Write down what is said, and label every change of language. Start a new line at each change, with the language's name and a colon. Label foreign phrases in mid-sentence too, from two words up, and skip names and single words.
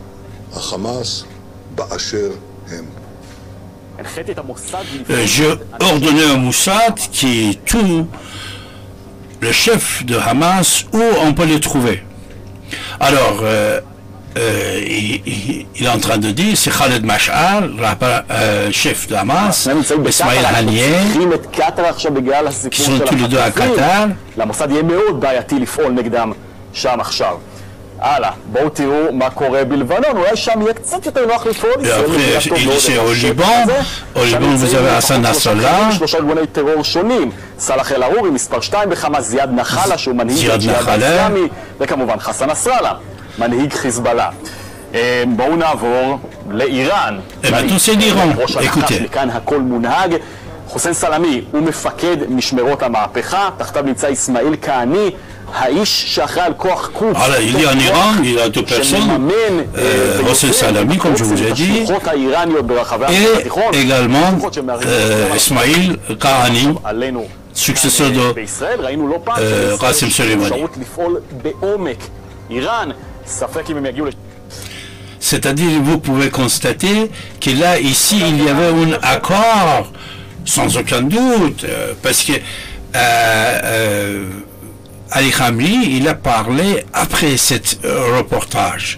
French: J'ai ordonné à Mossad qui tue le chef de Hamas où on peut le trouver. Alors, il est en train de dire, c'est Khaled Mash'al, chef de Hamas, Ismaël Haniyeh, qui sont tous les deux à Qatar.
Hebrew: בואו תראו מה קורה בלבנון, אולי שם יהיה קצת יותר נוח לפעול.
French: C'est au Liban, vous avez Hassan Nasrallah,
Hebrew: 3 ארגוני טרור שונים, סלאח אל-ערורי, מספר 2 בחמאס, זיאד נחלה, שהוא מנהיג הג'יהאד האסלאמי, וכמובן חסן נסראללה, מנהיג חיזבאללה. בואו נעבור לאיראן. מכאן הכל מונהג. חוסיין סלמי הוא מפקד משמרות המהפכה, תחתיו נמצא אסמאעיל כהני, האיש שאחראי על כוח קוף.
French: Alors il y a en Iran, il y a 2 personnes, Hossein Salami comme je vous ai dit, et également Ismail Kahani, successeur de Qasem Soleimani. C'est-à-dire, vous pouvez constater que là, ici, il y avait un accord, sans aucun doute, parce que Ali Khamenei, il a parlé après cet reportage.